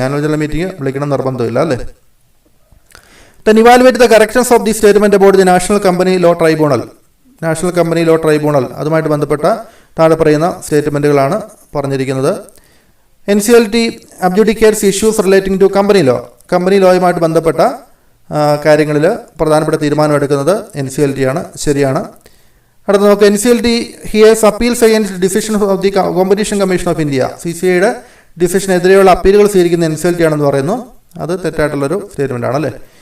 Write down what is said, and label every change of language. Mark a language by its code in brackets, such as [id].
[ml] Annual general meeting വിളിക്കണം നിർബന്ധമില്ല അല്ലേ. [en] Then evaluate the correctness of the statement about the National Company Law Tribunal. [ml] National company law tribunal, അതുമായിട്ട് ബന്ധപ്പെട്ട താഴെ പറയുന്ന സ്റ്റേറ്റ്മെൻറ്റുകളാണ് പറഞ്ഞിരിക്കുന്നത്. [en] NCLT adjudicates issues relating to company law. [ml] Company ലോയുമായിട്ട് ബന്ധപ്പെട്ട കാര്യങ്ങളിൽ പ്രധാനപ്പെട്ട തീരുമാനമെടുക്കുന്നത് NCLT ആണ്, ശരിയാണ്. അടുത്ത നമുക്ക് [en] NCLT hears appeals against decision of the competition commission of India. [ml] CCIയുടെ ഡിസിഷനെതിരെയുള്ള അപ്പീലുകൾ സ്വീകരിക്കുന്ന NCLT ആണെന്ന് പറയുന്നു, അത് തെറ്റായിട്ടുള്ളൊരു സ്റ്റേറ്റ്മെൻ്റ് ആണല്ലേ.